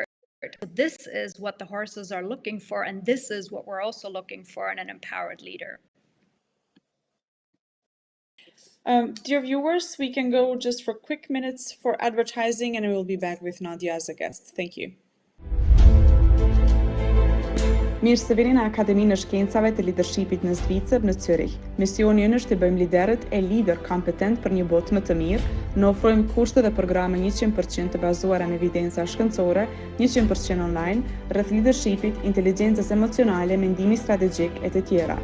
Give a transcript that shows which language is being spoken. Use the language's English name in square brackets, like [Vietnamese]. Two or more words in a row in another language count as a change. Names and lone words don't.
[English] This is what the horses are looking for, and this is what we're also looking for in an empowered leader. Dear viewers, we can go just for quick minutes for advertising, and we will be back with Nadia as a guest. Thank you. [Albanian] Mirë se vini në Akademinë e Shkencave të Lidershipit në Zvicër në Zürich. Misioni ynë është të bëjmë liderët e lider kompetent për një botë më të mirë. Ne ofrojmë kurse dhe programe 100% të bazuara në evidenca shkencore, 100% online, rreth lidershipit, inteligjencës emocionale, mendimi strategjik e të tjera.